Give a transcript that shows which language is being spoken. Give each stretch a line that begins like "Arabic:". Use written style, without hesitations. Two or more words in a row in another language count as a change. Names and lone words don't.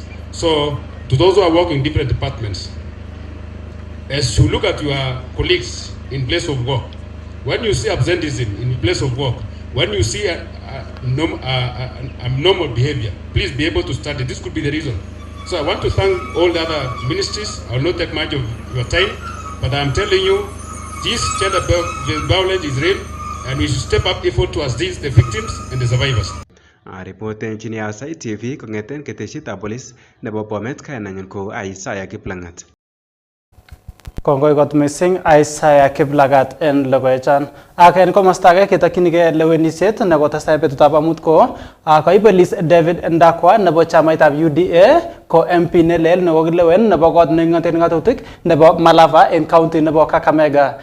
English: So to those who are working in different departments, as you look at your colleagues in place of work, when you see absenteeism in place of work, when you see abnormal behavior, please be able to study. This could be the reason. So I want to thank all the other ministries. I will not take much of your time, but I am telling you, this gender violence is real, and we should step up effort towards these, the victims and the survivors.
Kalenjin: Reporten chini Aasai TV kongeten ketesietab polis nebo Bomet kainenyin ko Aasai Kiplangat. Kongoi kot missing Aasai Kiplagat en logoechan. Ak en komosta age ketokyinigei lewenisiet nekotestai betutab amut ko koibelis David Ndakwa nebo chamaitab UDA ko MP nelel nekokilewen nebo kot nengoten ngatutik nebo Malava en county nebo Kakamega.